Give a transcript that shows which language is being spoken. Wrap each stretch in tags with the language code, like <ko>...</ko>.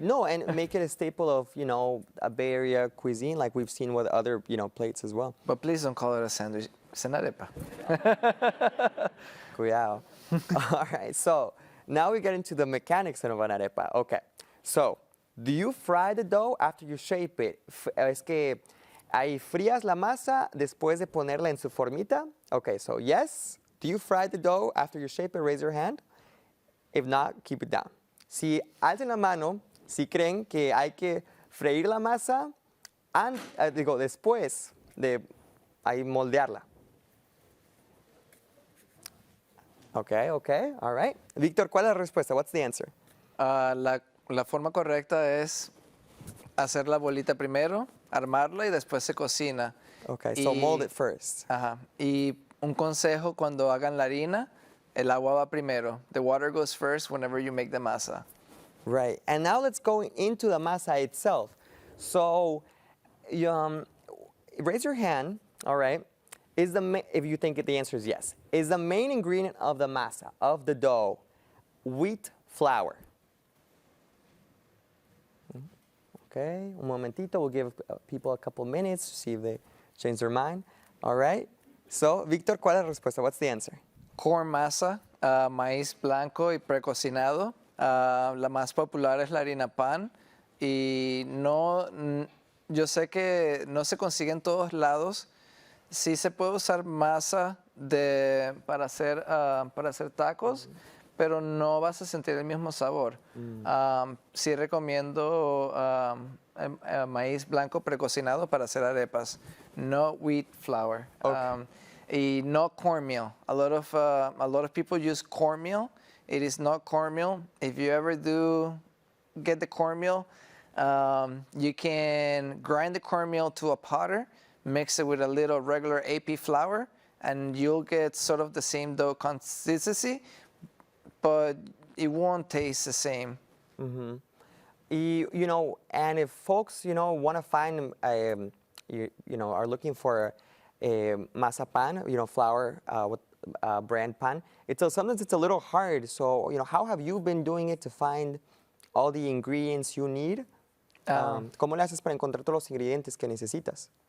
<en>No, and make it a staple of, you know, a Bay Area cuisine, like we've seen with other, you know, plates as well. But please don't call it a sandwich. It's an arepa.</en> <es>Cuidado.</es> <en>All right. So now we get into the mechanics of an arepa. Okay. So, do you fry the dough after you shape it?</en> <es>Es que ahí frías la masa después de ponerla en su formita.</es> <en>Okay. So yes. Do you fry the dough after you shape it? Raise your hand. If not, keep it down.</en> <es>Si alzan la mano, si creen que hay que freír la masa, después de ahí moldearla.</es> <en>Okay, all right.</en> <es>Víctor, ¿cuál es la respuesta?</es> <en>What's the answer?</en> <es>La forma correcta es hacer la bolita primero, armarla y después se cocina.</es> <en>Okay, so mold it first.</en> <es>Ajá. Y un consejo cuando hagan la harina, el agua va primero.</es> <en>The water goes first whenever you make the masa. Right. And now let's go into the masa itself. So, raise your hand, all right? If you think the answer is yes. Is the main ingredient of the masa, of the dough, wheat flour? Okay,</en> <es>un momentito.</es> <en>We'll give people a couple minutes to see if they change their mind. All right.</en> <es>So, Víctor, ¿cuál es la respuesta?</es> <en>What's the answer?</en> <es>Corn masa, maíz blanco y precocinado. La más popular es la harina pan. Y yo sé que no se consigue en todos lados. Sí se puede usar masa para hacer tacos, pero no vas a sentir el mismo sabor. Sí recomiendo maíz blanco precocinado para hacer arepas,</es> <en>no wheat flour.</en> <es>Y no cornmeal.</es> <en>A lot of people use cornmeal. It is not cornmeal. If you ever do get the cornmeal, you can grind the cornmeal to a powder, mix it with a little regular AP flour, and you'll get sort of the same dough consistency, but it won't taste the same. You know, and if folks, you know, want to find, you know, are looking for masa pan, you know, flour with brand pan, sometimes it's a little hard. So, you know, how have you been doing it to find all the ingredients you need?</en> <es>¿Cómo le haces para encontrar todos los ingredientes que necesitas?</es>